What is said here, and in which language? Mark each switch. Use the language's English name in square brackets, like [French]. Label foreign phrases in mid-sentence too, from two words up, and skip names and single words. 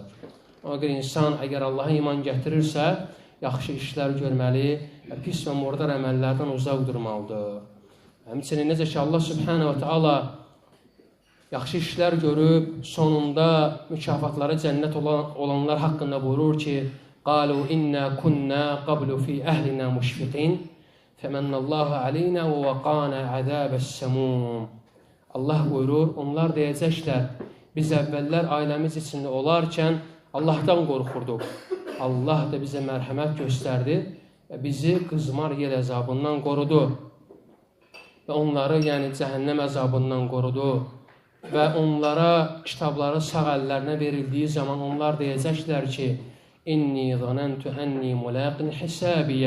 [Azerbaijani] Ona görə insan əgər Allaha iman gətirirsə, yaxşı işlər görməli və pis və murdar əməllərdən uzaq durmalıdır. Həmçinin necə ki Allah [Arabic] سبحانه وتعالى [Azerbaijani] yaxşı işlər görüb, sonunda mükafatları cənnət olanlar haqqında buyurur ki, [Arabic] قالوا إنا كنا قبل في أهلنا مشفقين فمن الله علينا ووقانا عذاب السموم. [Azerbaijani] Allah buyurur, onlar deyəcəklər, biz əvvəllər ailəmiz içində olarkən Allahdan qorxurduq. Allah da bizə mərhəmət göstərdi və bizi qızmar yel əzabından qorudu və onları, yəni cəhənnəm əzabından qorudu və onlara kitabları sağ əllərinə verildiyi zaman onlar deyəcəklər ki, [Arabic] إني ظننت أني ملاق حسابيه.